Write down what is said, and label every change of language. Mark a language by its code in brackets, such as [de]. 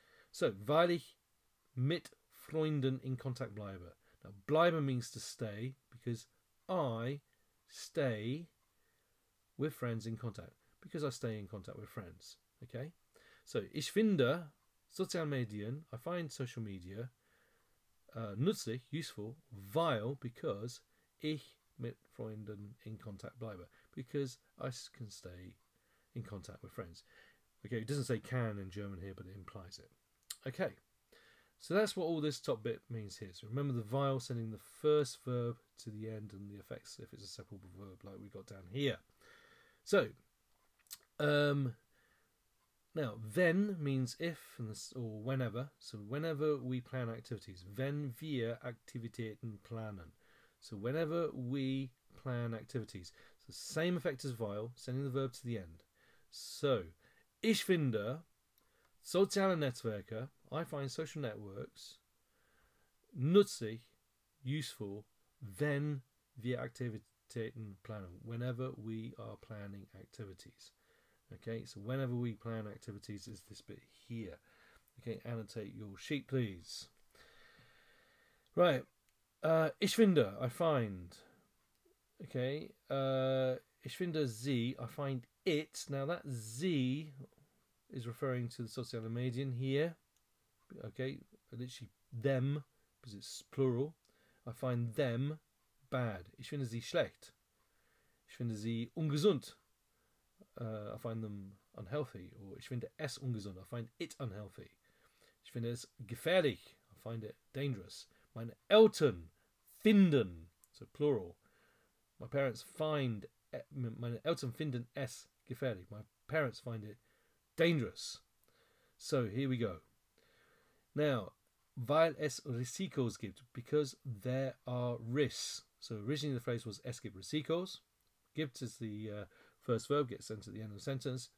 [de] So, weil ich mit Freunden in Kontakt bleibe. [en] Now, bleiben means to stay, because I stay with friends in contact. Because I stay in contact with friends. Okay? [de] So, ich finde Sozialmedien, [en] I find social media [de] nützlich, [en] useful, [de] weil, [en] because [de] ich mit Freunden in Kontakt bleibe. [en] Because I can stay in contact with friends. Okay, it doesn't say can in German here, but it implies it. Okay, so that's what all this top bit means here. So remember the weil sending the first verb to the end and the effects if it's a separable verb like we got down here. So, now, wenn means if or whenever. So whenever we plan activities. [de] Wenn wir Aktivitäten planen. [en] So whenever we plan activities. So same effect as weil, sending the verb to the end. [de] So, ich finde soziale Netzwerke, [en] I find social networks [de] nützlich, [en] useful, [de] wenn wir Aktivitäten planen. [en] Whenever we are planning activities. Okay, so whenever we plan activities is this bit here. Okay, annotate your sheet, please. Right. [de] Ich finde, [en] I find. Okay. [de] Ich finde sie, [en] I find it. Now that sie is referring to the soziale Medien here. Okay, literally them, because it's plural. I find them bad. [de] Ich finde sie schlecht. Ich finde sie ungesund. [en] I find them unhealthy. [de] Or ich finde es ungesund. [en] I find it unhealthy. [de] Ich finde es gefährlich. [en] I find it dangerous. [de] Meine Eltern finden, [en] so plural. My parents find, [de] meine Eltern finden es gefährlich. [en] My parents find it dangerous. So here we go. Now, [de] weil es Risikos gibt, [en] because there are risks. So originally the phrase was [de] es gibt Risikos. [en] Gibt is the first verb, gets sent at the end of the sentence.